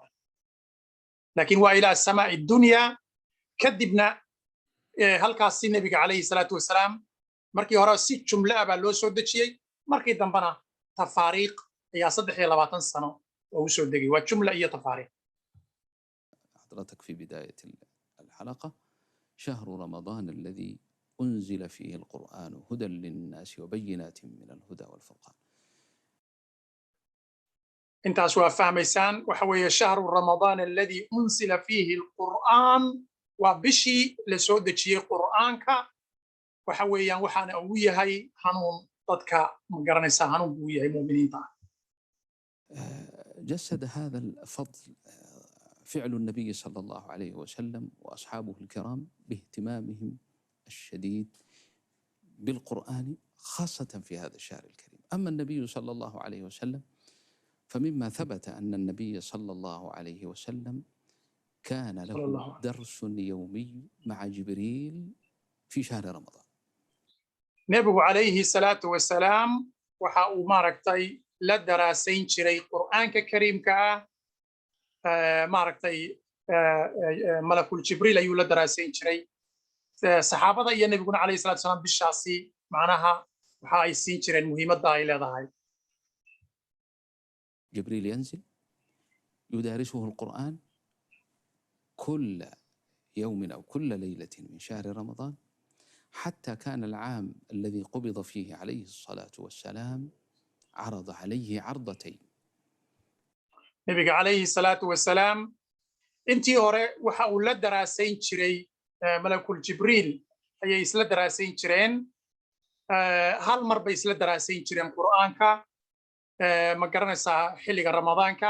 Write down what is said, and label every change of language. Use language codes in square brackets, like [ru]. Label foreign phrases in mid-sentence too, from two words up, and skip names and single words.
[so] laakiin waa ilaa [ar] السماء الدنيا, [so] kadibna halkaasi nebiga [ar] عليه الصلاة والسلام [so] markii hore si jumle ah baa loo soo dejiyey, markii dambena tafaariiq ayaa 23 sano oo u soo degay, waa jumla iyo tafaariiq. [ar] حضرتك في بداية الحلقة شهر رمضان الذي أنزل فيه القرآن هدى للناس وبينات من الهدى والفرقان. [so] intaas waa fahmaysaan, waxa weeye [ar] شهر رمضان الذي أنزل فيه القرآن, [so] waa bishii la soo dejiyey qur'aanka. waxa weeyaan waxaana ugu yahay hanuun dadka ma garanaysaa, hanuun buu yahay muuminiinta. [ar] جسد هذا الفضل فعل النبي صلى الله عليه وسلم وأصحابه الكرام باهتمامهم الشديد بالقرآن خاصة في هذا الشهر الكريم. أما النبي صلى الله عليه وسلم فمما ثبت أن النبي صلى الله عليه وسلم كان له درس يومي مع جبريل في شهر رمضان. [so] nebigu [ar] عليه الصلاة والسلام [so] waxa uu maaragtay la daraasayn jiray qur'aanka kariimka ah, maaragtay [ar] الملك جبريل [so] ayuu la daraasayn jiray. saxaabada iyo nebiguna [ar] عليه الصلاة والسلام [so] bishaasi macnaha waxa ay siin jireen muhiimadda ay leedahay. [ar] جبريل ينزل يدارسه القرآن كل يوم أو كل ليلة من شهر رمضان، حتى كان العام الذي قبض فيه عليه الصلاة والسلام عرض عليه عرضتين. [so] nebiga [ar] عليه الصلاة والسلام [so] intii hore waxa uu la daraasayn jiray [ar] الملك جبريل [so] ayay isla daraasayn jireen, hal mar bay isla daraasayn jireen qur'aanka ma garanaysaa xilliga ramadaanka.